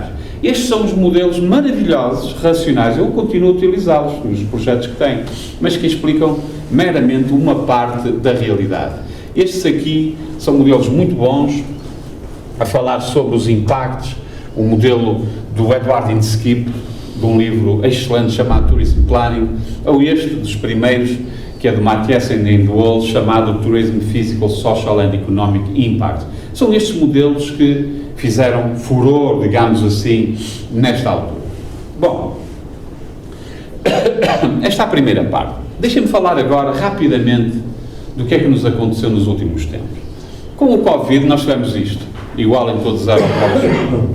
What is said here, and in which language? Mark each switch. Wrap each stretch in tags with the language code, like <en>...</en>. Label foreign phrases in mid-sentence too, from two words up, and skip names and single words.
<pt>Estes são os modelos maravilhosos, racionais, eu continuo a utilizá-los nos projetos que tenho, mas que explicam meramente uma parte da realidade. Estes aqui são modelos muito bons, a falar sobre os impactos, o modelo do Edward Inskip, de um livro excelente chamado Tourism Planning, ou este dos primeiros, que é do Mathias and Wall, chamado Tourism Physical, Social and Economic Impact. São estes modelos que fizeram furor, digamos assim, nesta altura. Bom, esta é a primeira parte. Deixem-me falar agora, rapidamente, do que é que nos aconteceu nos últimos tempos. Com o Covid, nós tivemos isto, igual em todos os aeroportos.</pt>